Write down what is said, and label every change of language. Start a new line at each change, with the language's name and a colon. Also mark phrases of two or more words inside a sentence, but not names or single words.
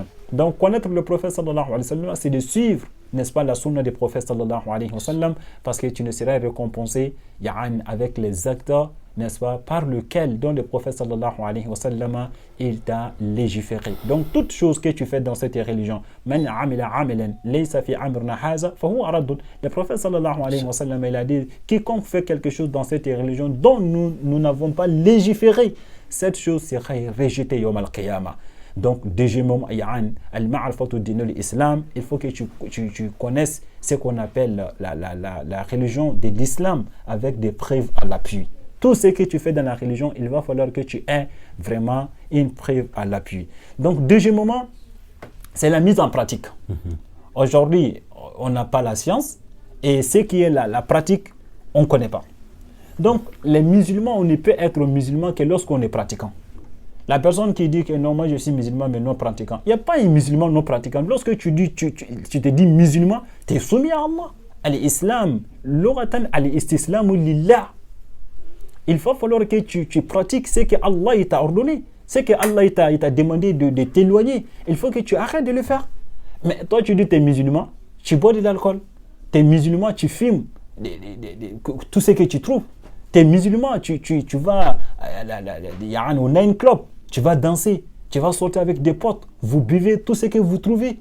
French: Donc, connaître le prophète
Arabic: صلى الله عليه وسلم,
French: c'est de suivre, n'est-ce pas, la sunna du prophète
Arabic: صلى الله عليه وسلم,
French: parce que tu ne seras récompensé avec les actes, n'est-ce pas, par lequel, dont le prophète
Arabic: صلى الله عليه وسلم,
French: il t'a légiféré. Donc, toute chose que tu fais dans cette religion,
Arabic: من عمل عملا ليس في أمرنا هذا فهو رد.
French: Le prophète
Arabic: صلى الله عليه وسلم,
French: il a dit, quiconque fait quelque chose dans cette religion dont nous n'avons pas légiféré, cette chose sera rejetée
Arabic: يوم القيامة.
French: Donc, deuxièmement,
Arabic: المعرفة دين الإسلام,
French: il faut que tu connaisses ce qu'on appelle la religion de l'islam avec des preuves à l'appui. Tout ce que tu fais dans la religion, il va falloir que tu aies vraiment une preuve à l'appui. Donc, deuxièmement, c'est la mise en pratique. Aujourd'hui, on n'a pas la science Et ce qui est la pratique, on ne connaît pas. Donc, les musulmans, on ne peut être musulman que lorsqu'on est pratiquant. La personne qui dit que non, moi je suis musulman mais non pratiquant. Il n'y a pas un musulman non pratiquant. Lorsque tu te dis musulman, tu es soumis à Allah.
Arabic: الإسلام، لغةً الاستسلام لله.
French: Il va falloir que tu pratiques ce que Allah t'a ordonné, ce que Allah t'a demandé de t'éloigner. Il faut que tu arrêtes de le faire. Mais toi, tu dis que tu es musulman, tu bois de l'alcool. Tu es musulman, tu fumes tout ce que tu trouves. Tu es musulman, tu vas au Nine Club, tu vas danser, tu vas sortir avec des potes, vous buvez tout ce que vous trouvez.